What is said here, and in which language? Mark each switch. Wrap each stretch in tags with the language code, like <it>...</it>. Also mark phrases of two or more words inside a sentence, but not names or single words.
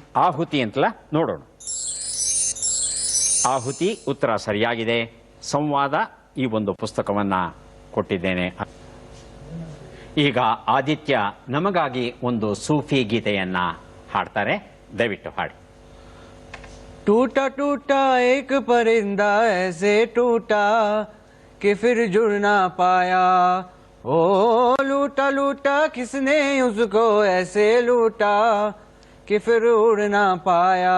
<kn>ಆಹುತಿ ಅಂತಲ್ಲ, ನೋಡೋಣ. ಆಹುತಿ ಉತ್ತರ ಸರಿಯಾಗಿದೆ. ಸಂವಾದ ಈ ಒಂದು ಪುಸ್ತಕವನ್ನ ಕೊಟ್ಟಿದ್ದೇನೆ. ಈಗ ಆದಿತ್ಯ ನಮಗಾಗಿ ಒಂದು ಸೂಫಿ ಗೀತೆಯನ್ನ ಹಾಡ್ತಾರೆ. ದಯವಿಟ್ಟು ಹಾಡಿ.</kn> <hi>टूटा टूटा एक परिंदा ऐसे टूटा कि फिर जुड़ ना पाया, ओ लूटा लूटा किसने उसको ऐसे लूटा कि फिर उड़ ना पाया।</hi>